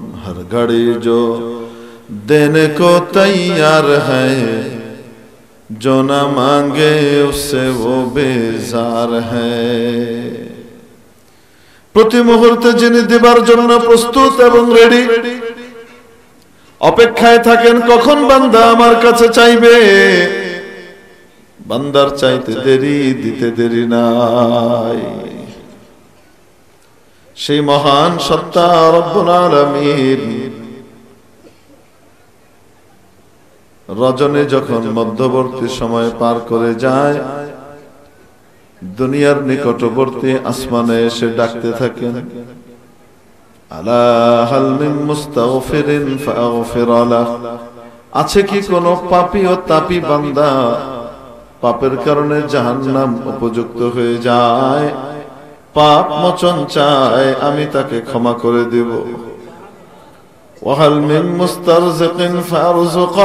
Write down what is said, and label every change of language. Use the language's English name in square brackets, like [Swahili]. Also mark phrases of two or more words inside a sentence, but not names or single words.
[Hindi] हर घड़ी जो देने को तैयार है, जो न मांगे उससे वो बेजार है। [Bangla] প্রতি মুহূর্তে যিনি দিবার জন্য প্রস্তুত এবং রেডি, অপেক্ষায় থাকেন কখন বান্দা আমার কাছে চাইবে। বান্দার চাইতে দেরি দিতে দেরি নাই। সেই মহান সত্তা [Arabic] رب العالمين [Bangla] রজনী যখন মধ্যবর্তী সময় পার করে যায়, দুনিয়ার নিকটবর্তী আসমানে এসে ডাকতে থাকেন, [Arabic] ألا هل من مستغفر فأغفر له. [Bangla] আছে কি কোনো পাপী ও তাপী বান্দা পাপের কারণে জাহান্নাম উপযুক্ত হয়ে যায়, পাপ মোচন চায়, আমি তাকে ক্ষমা করে দেব। [Arabic] وهل من مسترزق فأرزقه.